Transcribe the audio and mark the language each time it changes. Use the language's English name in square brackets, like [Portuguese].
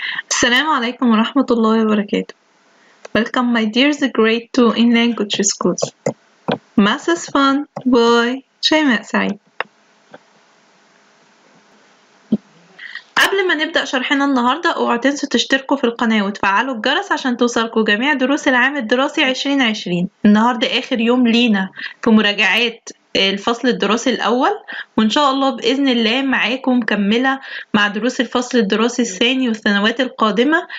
[Arabic] السلام عليكم ورحمة الله وبركاته. [English] Welcome my dears grade 2 in language schools. Math is fun by شيماء سعيد. [Arabic] قبل ما نبدأ شرحنا النهاردة اوعوا تنسوا تشتركوا في القناة وتفعلوا الجرس عشان توصلكوا جميع دروس العام الدراسي 2020. النهاردة آخر يوم لينا في مراجعات الفصل الدراسي الأول، وإن شاء الله بإذن الله معاكم مكملة مع دروس الفصل الدراسي الثاني والسنوات القادمة.